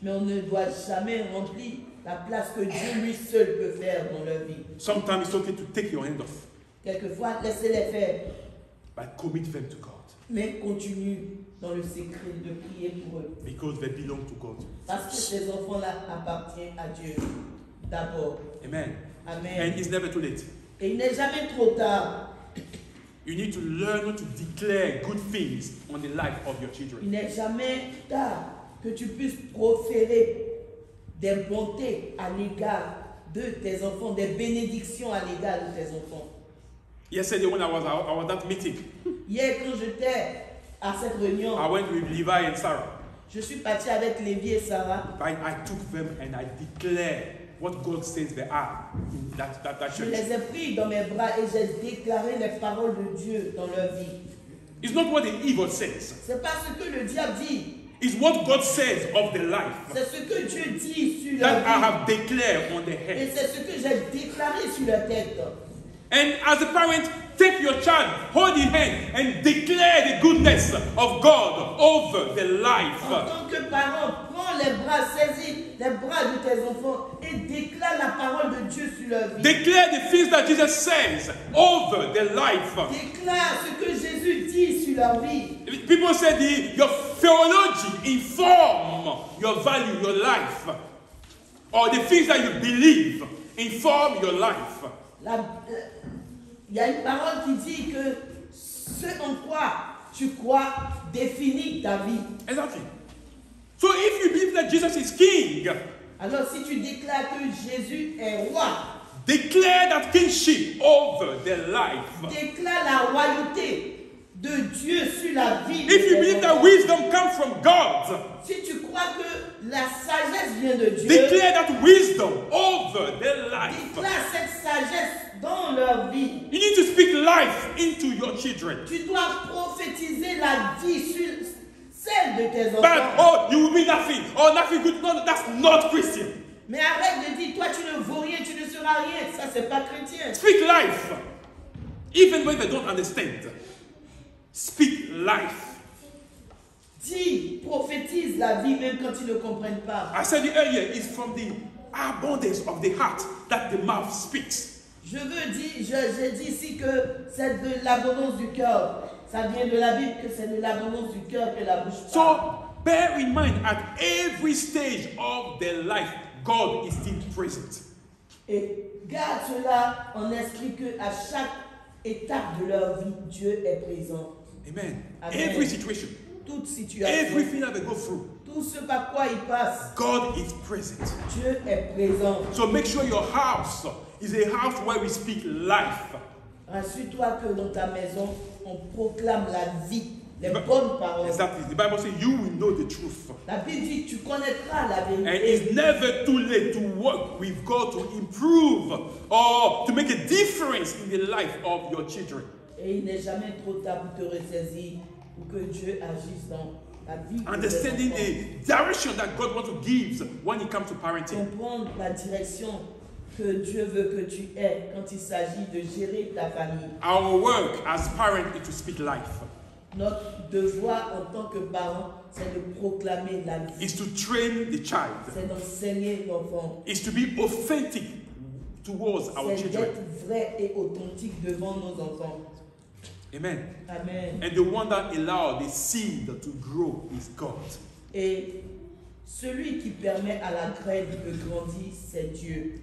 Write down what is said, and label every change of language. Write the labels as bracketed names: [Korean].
[French] Mais on ne doit jamais remplir la place que Dieu lui seul peut faire dans leur vie. [English] Sometimes it's okay to take your hand off. [French] Quelquefois, laissez-les faire. [English] But commit them to God. [French] Mais continue dans le secret de prier pour eux. [English] Because they belong to God. [French] Parce que ces enfants-là appartiennent à Dieu d'abord. [English] Amen. [French] Amen. [English] And it's never too late. [French] Et il n'est jamais trop tard. [English] You need to learn to declare good things on the life of your [French] Il [English] children. [French] n'est jamais tard que tu puisses proférer des bontés à l'égard de tes enfants, des bénédictions à l'égard de tes enfants. [English] Yesterday when I was at meeting, [French] Hier, quand j'étais à cette réunion, [English] I went with Levi and Sarah. [French] je suis partie avec Lévi et Sarah. [English] I took them and I declared what God says they are in that [French] Je [English] church. [French] les ai pris dans mes bras et j'ai déclaré les paroles de Dieu dans leur vie. [English] It's not what the evil says. [French] C'est pas ce que le diable dit, [English] It's what God says of the life [French] c'est ce que Dieu dit sur leur [English] that I [French] vie. [English] have declared on the [French] Et [English] head. [French] c'est ce que j'ai déclaré sur leur tête. [English] And as a parent, take your child, hold his hand, and declare the goodness of God over the life. [French] En tant que parent, prends les bras, saisis les bras de tes enfants et déclare la parole de Dieu sur leur vie. [English] Declare the things that Jesus says over their life. [French] Déclare ce que Jésus dit sur leur vie. [English] People say your theology inform your value, your life, or the things that you believe inform your life. [French] Il y a une parole qui dit que ce en quoi tu crois définit ta vie. [English] Exactly. So if you believe that Jesus is king, [French] Alors si tu déclares que Jésus est roi, [English] declare that kingship over their life. [French] déclare la royauté de Dieu sur la vie de [English] If you [French] tes [English] believe that [French] enfants. [English] wisdom comes from God, [French] Si tu crois que la sagesse vient de Dieu, [English] declare that wisdom over their life. [French] déclare cette sagesse dans leur vie. [English] You need to speak life into your children. [French] Tu dois prophétiser la vie sur celle de tes [English] But, [French] enfants. [English] oh, you will be nothing. Oh, nothing good. No, that's not Christian. [French] Mais arrête de dire, toi tu ne vaux rien, tu ne seras rien. Ça, c'est pas chrétien. [English] Speak life. Even when they don't understand. Speak life. [French] Dis, prophétise la vie même quand ils ne comprennent pas. [English] I said it earlier, it's from the abundance of the heart that the mouth speaks. [French] Je veux dire, j'ai dit ici que c'est de l'abondance du cœur. Ça vient de la Bible que c'est de l'abondance du cœur que la bouche parle. [English] So bear in mind, at every stage of their life, God is still present. [French] Et garde cela en esprit que à chaque étape de leur vie, Dieu est présent. [English] Amen. [French] Amen. [English] Every situation, [French] Toute situation, [English] everything that they go through, [French] tout ce par quoi ils passent, [English] God is present. [French] Dieu est présent. [English] So make sure your house is a house where we speak life. [French] Rassure-toi que dans ta maison, on proclame la vie, les bonnes paroles. [English] Exactly. The Bible says you will know the truth. [French] La Bible dit que tu connaîtras la [English] And [French] vérité. [English] it's never too late to work with God to improve or to make a difference in the life of your children. [French] Et il n'est jamais trop tard pour te ressaisir, pour que Dieu agisse dans la vie. de tes [English] Understanding [French] enfants. [English] the direction that God wants to give when it comes to parenting. [French] Comprendre la direction que Dieu veut que tu aies quand il s'agit de gérer ta famille. [English] Our work as parents is to speak life. [French] Notre devoir en tant que parents, c'est de proclamer la vie. [English] Is to train the child. [French] C'est d'enseigner l'enfant. [English] Is to be authentic towards our [French] C'est [English] children. [French] d'être vrai et authentique devant nos enfants. [English] Amen. [French] Amen. [English] And the one that allowed the seed to grow is God. [French] Et celui qui permet à la graine de grandir, c'est Dieu.